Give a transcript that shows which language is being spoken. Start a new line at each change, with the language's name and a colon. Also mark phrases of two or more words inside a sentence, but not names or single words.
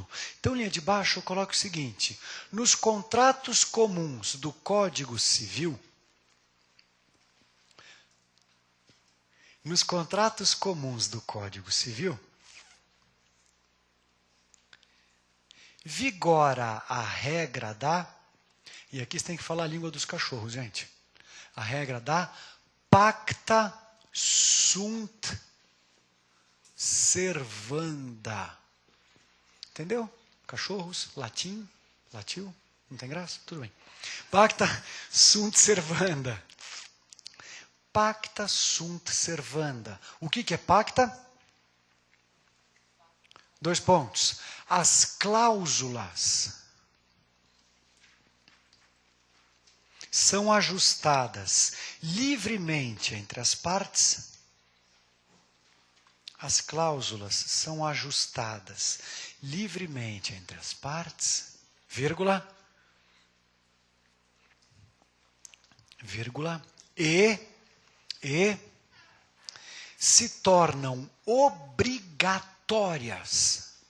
Portuguese: Então, linha de baixo, eu coloco o seguinte. Nos contratos comuns do Código Civil, vigora a regra da... E aqui você tem que falar a língua dos cachorros, gente. A regra da
Latin: pacta sunt servanda.
Portuguese: Entendeu? Cachorros, latim, latiu, não tem graça? Tudo bem.
Latin: Pacta sunt servanda. Pacta sunt servanda.
Portuguese: O que é pacta? 2 pontos. As cláusulas são ajustadas livremente entre as partes. As cláusulas são ajustadas livremente entre as partes, vírgula, e se tornam obrigatórias.